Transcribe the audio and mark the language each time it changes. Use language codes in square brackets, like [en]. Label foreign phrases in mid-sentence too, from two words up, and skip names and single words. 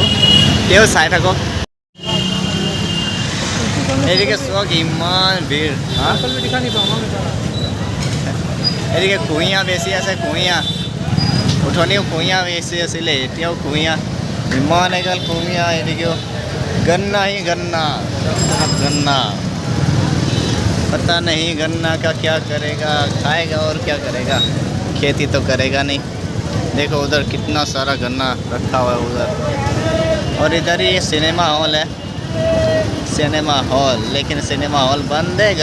[as] তেও চাই থাকক। এইদিকে চক ইমান ভিৰ। এদিকে কুঁহিয়া বেছি আছে, কুঁহিয়া উঠনিও কুঁহিয়া বেছি আছিলে, এতিয়াও কুঁহিয়া ইমান এগাল কুঁহিয়া। [hi] এদিকেও गन्ना ही गन्ना, गन्ना पता नहीं गन्ना का क्या करेगा, खाएगा और क्या करेगा, खेती तो करेगा नहीं। देखो उधर कितना सारा गन्ना रखा हुआ है उधर। और इधर ही [en] cinema hall [hi] है, [en] cinema hall, [hi] लेकिन [en] cinema hall [hi] बंद है।